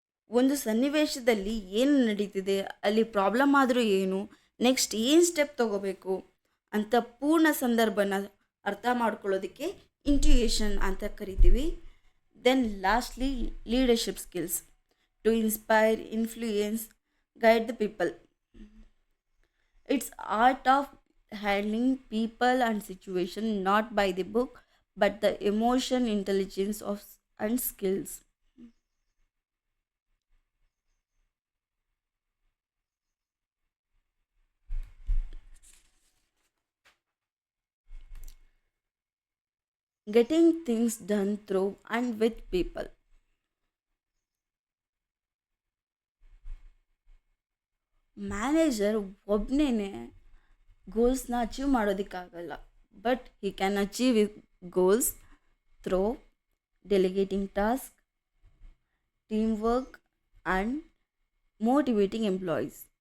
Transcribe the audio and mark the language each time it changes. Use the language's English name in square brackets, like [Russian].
[Kannada] ಒಂದು ಸನ್ನಿವೇಶದಲ್ಲಿ ಏನು ನಡೀತಿದೆ, ಅಲ್ಲಿ ಪ್ರಾಬ್ಲಮ್ ಆದರೂ ಏನು, ನೆಕ್ಸ್ಟ್ ಏನು ಸ್ಟೆಪ್ ತಗೋಬೇಕು ಅಂತ ಪೂರ್ಣ ಸಂದರ್ಭನ ಅರ್ಥ ಮಾಡ್ಕೊಳ್ಳೋದಕ್ಕೆ ಇಂಟ್ಯೂಯೇಷನ್ ಅಂತ ಕರಿತೀವಿ. [English] Then lastly leadership skills, to inspire, influence, guide the people. It's art of handling people and situation not by the book but the emotion, intelligence of and skills. Getting things done through and with people. [Kannada] Manager ಒಬ್ಬನೇ ಗೋಲ್ಸ್ನ achieve ಮಾಡೋದಕ್ಕಾಗಲ್ಲ, [English] But he can achieve goals through delegating task, team work and motivating employees.